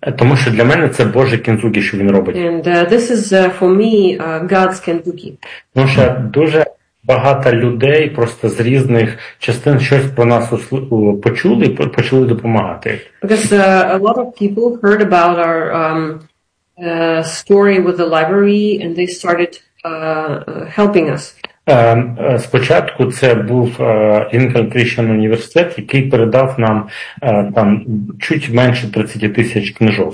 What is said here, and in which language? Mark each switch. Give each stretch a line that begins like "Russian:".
Ukrainian: Тому що для мене це Боже кінзуки, що він робить.
English: And this is for me God's kinzuki.
Ukrainian: Тому що дуже багато людей просто з різних частин щось про нас почули і почали допомагати.
English: Because a lot of people heard about our story with the library and they started helping us.
Ukrainian: Спочатку це був Lincoln Christian університет, який передав нам там чуть менше 30 тисяч книжок.